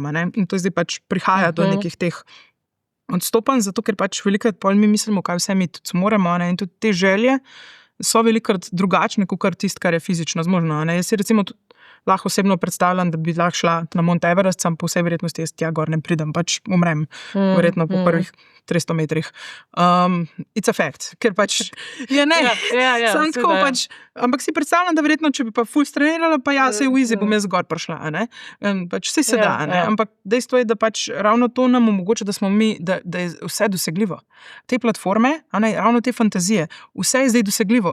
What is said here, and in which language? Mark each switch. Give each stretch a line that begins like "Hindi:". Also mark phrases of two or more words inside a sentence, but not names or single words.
Slovenian: In to zdaj pač prihaja do nekih teh odstopanj, zato ker pač velikokrat pol mi mislimo, kaj vse mi tudi zmoremo, in tudi te želje so velikokrat drugačne, kot tisto, kar je fizično zmožno. Jaz si recimo lahko osebno predstavljam, da bi lahko šla na Mount Everest, sam po vsej verjetnosti jaz tja gor ne pridem, pač umrem, verjetno po prvih 300 metrih.
English: It's a fact,
Slovenian: ker pač je ne. Sam tako pač, ampak si predstavljam, da verjetno, če bi pa ful strenirala, pa sej v easy bom jaz gor prišla, pač vse se da, ampak dejstvo je, da pač ravno to nam omogoča, da smo mi, da je vse dosegljivo. Te platforme, ravno te fantazije, vse je zdaj dosegljivo.